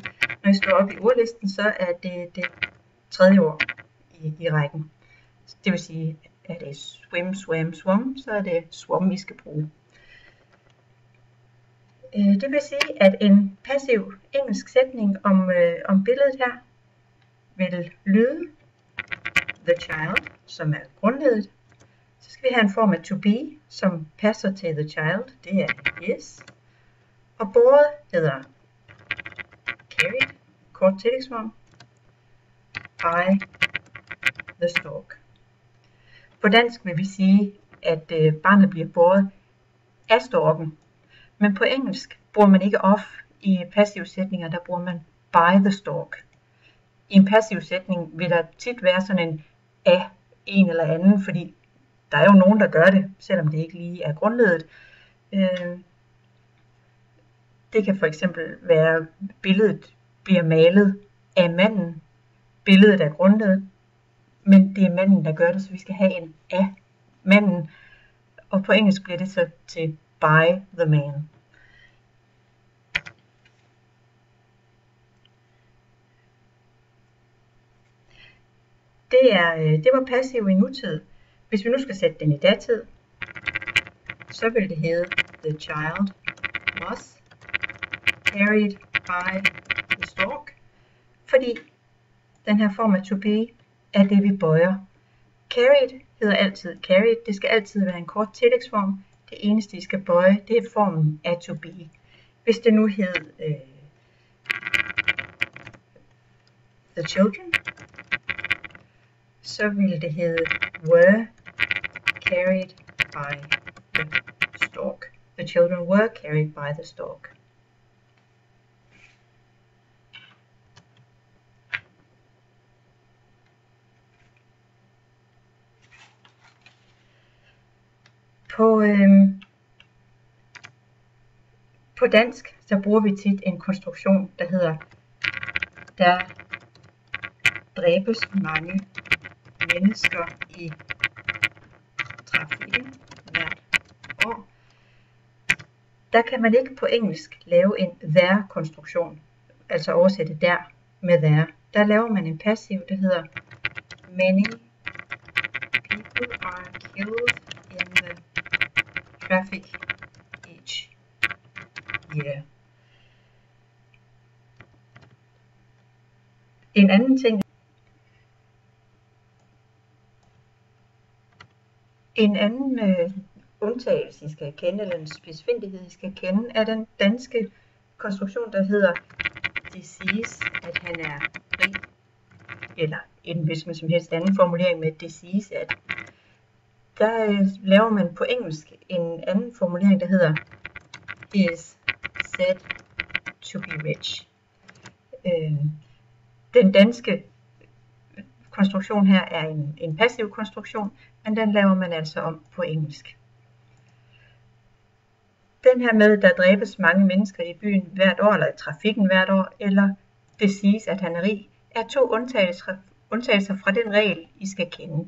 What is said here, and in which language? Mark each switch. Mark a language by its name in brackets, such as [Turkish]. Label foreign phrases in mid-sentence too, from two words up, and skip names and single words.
[Danish] Når jeg slår op i ordlisten, så er det tredje ord i rækken. Det vil sige, at det er [English] swim, swam, swum, [Danish] så er det swum, vi skal bruge. Det vil sige, at en passiv engelsk sætning om billedet her vil lyde [English] the child, [Danish] som er grundleddet. Så skal vi have en form af [English] to be, [Danish] som passer til [English] the child. [Danish] Det er is. Og båret hedder carried, kort tillægsform, [English] by the stork. [Danish] På dansk vil vi sige, at barnet bliver båret af storken. Men på engelsk bruger man ikke of i passive sætninger, der bruger man [English] by the stork. [Danish] I en passiv sætning vil der tit være sådan en af en eller anden, fordi der er jo nogen, der gør det, selvom det ikke lige er grundleddet. Det kan for eksempel være, billedet bliver malet af manden. Billedet er grundleddet, men det er manden, der gør det, så vi skal have en af manden. Og på engelsk bliver det så til [English] by the man. [Danish] Det var passiv i nutid. Hvis vi nu skal sætte den i datid, så vil det hedde [English] the child was carried by the stork, [Danish] fordi den her form af [English] to be [Danish] er det, vi bøjer. Carried hedder altid carried. Det skal altid være en kort tillægsform. Det eneste, I skal bøje, det er formen af [English] to be. [Danish] Hvis det nu hed [English] the children, [Danish] så ville det hedde [English] were carried by the stork. The children were carried by the stork. [Danish] På dansk, så bruger vi tit en konstruktion, der hedder: der dræbes mange mennesker i trafikken hvert år. Der kan man ikke på engelsk lave en there-konstruktion, altså oversætte der med there. Der laver man en passiv, der hedder: [English] many people are killed in the traffic each year. [Danish] En anden ting, en anden undtagelse, I skal kende, eller en spidsfindighed, I skal kende, er den danske konstruktion, der hedder disease, at han er rig, eller en hvilken som helst anden formulering med disease, at der laver man på engelsk en anden formulering, der hedder [English] is said to be rich. [Danish] Den danske konstruktion her er en passiv konstruktion, men den laver man altså om på engelsk. Den her med, der dræbes mange mennesker i byen hvert år, eller i trafikken hvert år, eller det siges, at han er rig, er 2 undtagelser fra den regel, I skal kende.